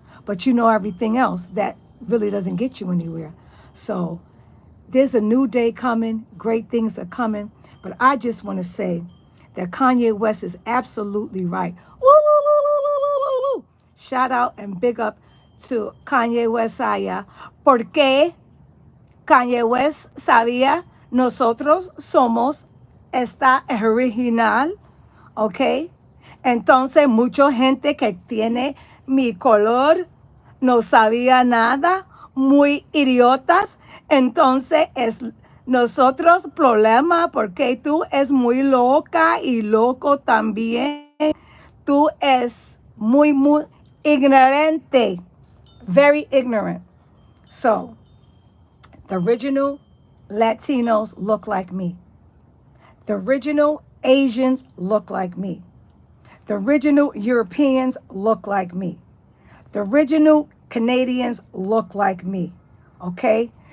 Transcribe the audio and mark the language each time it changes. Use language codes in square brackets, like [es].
[en] But you know everything else that really doesn't get you anywhere. So there's a new day coming. Great things are coming. But I just want to say that Kanye West is absolutely right. Woo, woo, woo, woo, woo, woo, woo. Shout out and big up to Kanye West allá. [es] Porque Kanye West sabía, nosotros somos esta original, ¿ok? Entonces, mucha gente que tiene mi color no sabía nada, muy idiotas. Entonces, es nosotros problema porque tú es muy loca y loco también. Tú es muy ignorante, [en] very ignorant. So, the original Latinos look like me. The original Asians look like me. The original Europeans look like me. The original Canadians look like me. Okay?